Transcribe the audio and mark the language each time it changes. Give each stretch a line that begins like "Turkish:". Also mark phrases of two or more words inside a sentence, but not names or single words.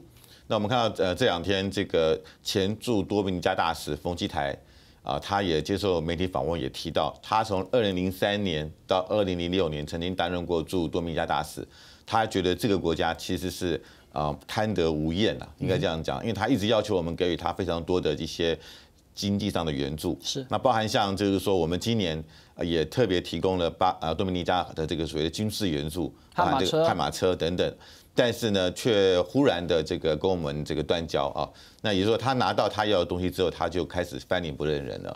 Chinese: 那我們看到這2天，這個前駐多米尼加大使馮基台啊，他也接受媒體訪問，也提到他從2003年到2006年曾經擔任過駐多米尼加大使，他覺得這個國家其實是貪得無厭啊，應該這樣講，因為他一直要求我們給予他非常多的一些經濟上的援助，是那包含像就是說，我們今年也特別提供了多米尼加的這個所謂的軍事援助，包含這個悍馬車等等。但是呢，卻忽然的這個跟我們這個斷交啊，那也就是說，他拿到他要的東西之後，他就開始翻臉不認人了。